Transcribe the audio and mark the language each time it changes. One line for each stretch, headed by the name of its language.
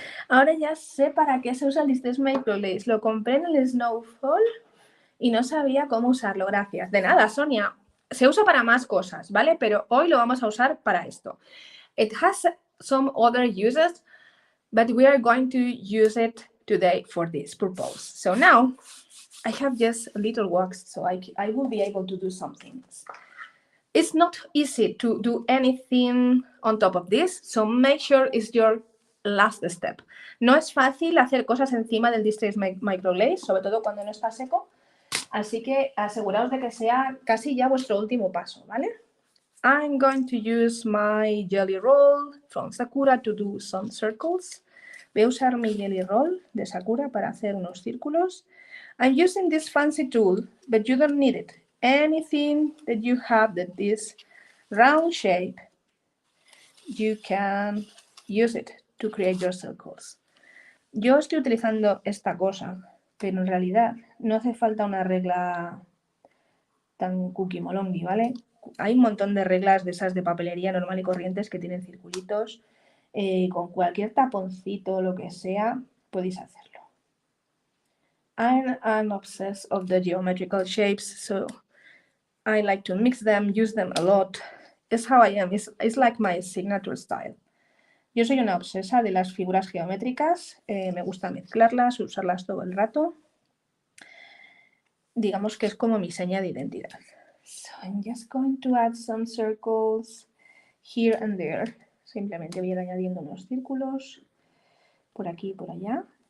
Spanish: Ahora ya sé para qué se usa el Distress Micro Glaze. Lo compré en el Snowfall y no sabía cómo usarlo. Gracias. De nada, Sonia. Se usa para más cosas, ¿vale? Pero hoy lo vamos a usar para esto.
English: It has some other uses, but we are going to use it today for this purpose. So now I have just a little wax, so I will be able to do something. It's not easy to do anything on top of this, so make sure it's your last step.
Spanish: No es fácil hacer cosas encima del Distress Micro Glaze, sobre todo cuando no está seco, así que aseguraos de que sea casi ya vuestro último paso, ¿vale?
English: I'm going to use my jelly roll from Sakura to do some circles.
Spanish: Voy a usar mi jelly roll de Sakura para hacer unos círculos.
English: I'm using this fancy tool, but you don't need it. Anything that you have that is round shape, you can use it to create your circles.
Spanish: Yo estoy utilizando esta cosa, pero en realidad no hace falta una regla tan cookie molongi, ¿vale? Hay un montón de reglas de esas de papelería normal y corrientes que tienen circulitos. Con cualquier taponcito, lo que sea, podéis hacerlo.
English: I'm obsessed of the geometrical shapes, so I like to mix them, use them a lot. It's how I am. It's like my signature style.
Spanish: Yo soy una obsesa de las figuras geométricas. Me gusta mezclarlas, usarlas todo el rato. Digamos que es como mi seña de identidad.
English: So I'm just going to add some circles here and there.
Spanish: Simplemente voy a ir añadiendo unos círculos por aquí y por allá.